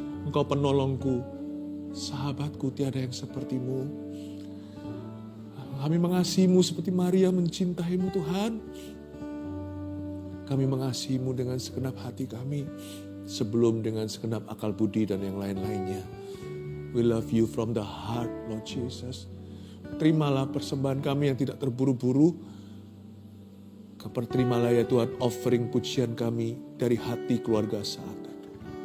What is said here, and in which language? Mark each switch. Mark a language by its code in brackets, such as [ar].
[id] Engkau penolongku, sahabatku, tiada yang sepertimu. Kami mengasihimu seperti Maria mencintaimu, Tuhan. Kami mengasihimu dengan segenap hati kami, sebelum dengan segenap akal budi dan yang lain-lainnya. [en] We love you from the heart, Lord Jesus. [id] Terimalah persembahan kami yang tidak terburu-buru. Terimalah ya Tuhan offering pujian kami dari hati keluarga Saat Teduh.